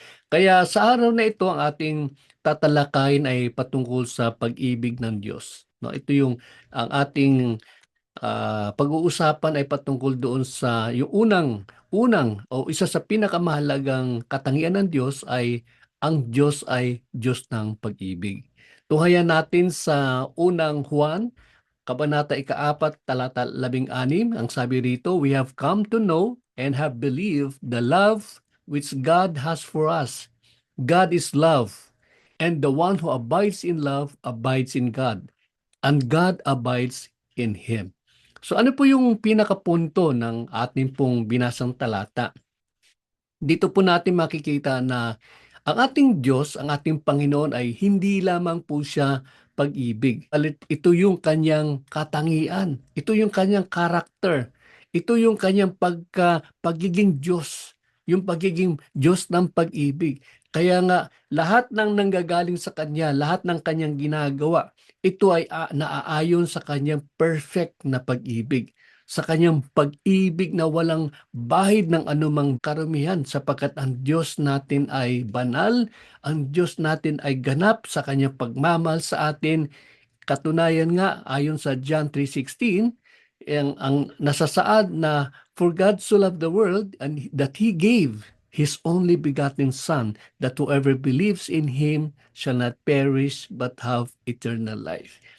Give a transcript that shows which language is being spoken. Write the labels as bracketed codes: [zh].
[tl] Kaya sa araw na ito ang ating tatalakayin ay patungkol sa pag-ibig ng Diyos. No, ito yung ang ating pag-uusapan ay patungkol doon sa yung unang o isa sa pinakamahalagang katangian ng Diyos ay ang Diyos ay Diyos ng pag-ibig. Tunghayan natin sa unang Juan, Kabanata 4, talata 16, ang sabi rito, [en] "We have come to know and have believed the love which God has for us. God is love, and the one who abides in love abides in God, and God abides in him." [tl] So ano po yung pinakapunto ng ating pong binasang talata? Dito po natin makikita na ang ating Diyos, ang ating Panginoon ay hindi lamang po siya pag-ibig. Ito yung kanyang katangian. Ito yung kanyang karakter. Ito yung kanyang pagiging Diyos. Yung pagiging Diyos ng pag-ibig. Kaya nga, lahat ng nanggagaling sa Kanya, lahat ng Kanyang ginagawa, ito ay naaayon sa Kanyang perfect na pag-ibig, sa Kanyang pag-ibig na walang bahid ng anumang karumihan, sapagkat ang Diyos natin ay banal, ang Diyos natin ay ganap sa Kanyang pagmamahal sa atin. Katunayan nga, ayon sa John 3:16, ang nasasaad na, [en] "For God so loved the world and that He gave His only begotten Son, that whoever believes in Him shall not perish but have eternal life."